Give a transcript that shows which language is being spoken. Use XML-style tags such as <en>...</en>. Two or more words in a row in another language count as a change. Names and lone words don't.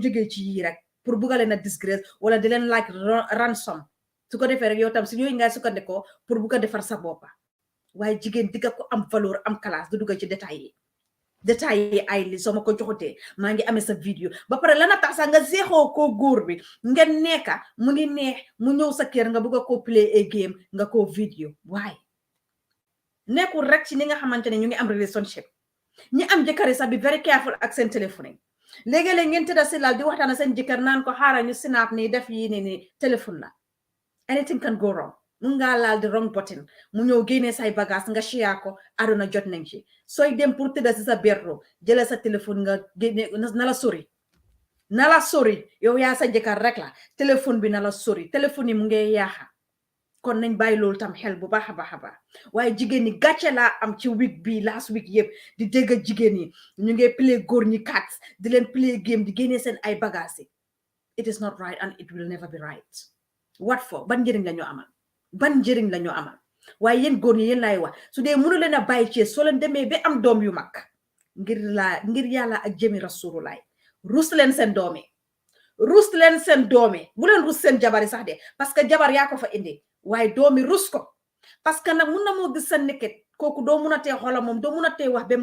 <wo>jógee ci yii rek pour bugga leen a disgrace wala di leen laaj ransom su ko defee rek yow tam si yooyu ngay sukkandikoo pour bugg a defar sa boppa waaye jigéen digga ko am valeur am classe du dugga ci détails yi ay li soo ma ko joxutee maa ngi amee sa vidéo ba pare lana tax sax nga seexoo koo góor bi ngeen nekka mu ngi neex mu ñëw sa kër nga bëgg a koo</wo> <en>play a game</en> <wo>nga koo vidéo waaye nekkul rek ci ni nga xamante ne ñu ngi am relationship ñi am jëkkër sax bi very careful ak seen téléphone yi léegi-léeg ngeen tëdda si lal di waxtaan seen jëkkër naan ko xaaral ñu snap nii def yi ni téléphone la</wo> <en>anything can go wrong</en> <wo>mun ngaa laal di</wo> <en>wrong button</en> <wo>mu ñëw génnee say bagage nga share ko aduna jot nañ ci sooy dem pour tëdda si sa bedroom jëlee sa téléphone nga génne na la sori yow yaa sa jëkkër rek la téléphone bi na la sori téléphone yi mu ngi yaaxa kon nañ bàyyi loolu tam xel bu baax a baax a baax waaye jigéen ñi gàcce laa am ci week bi</wo> <en>last week</en> <wo>yëpp di dégg jigéen ñi ñu ngi play góor ñi cats di leen play game di génnee seen ay bagages yi</wo> <en>it is not right and it will never be right what for</en> <wo>ban njëriñ la ñu amal waaye yéen góor ñi yéen laay wax su dee mënu leen a bàyyi Thiès soo leen demee ba am doom yu mag ngir yàlla ak jëmi rasulullah rus leen seen doomi rus leen seen doomi bu leen rus seen jabari sax de parce que jabar yaa ko fa indi waaye doomi rus ko parce que nag mun na moo gis sa nekket kooku doo mun a tee xoola moom doo mun a tee wax bem</wo>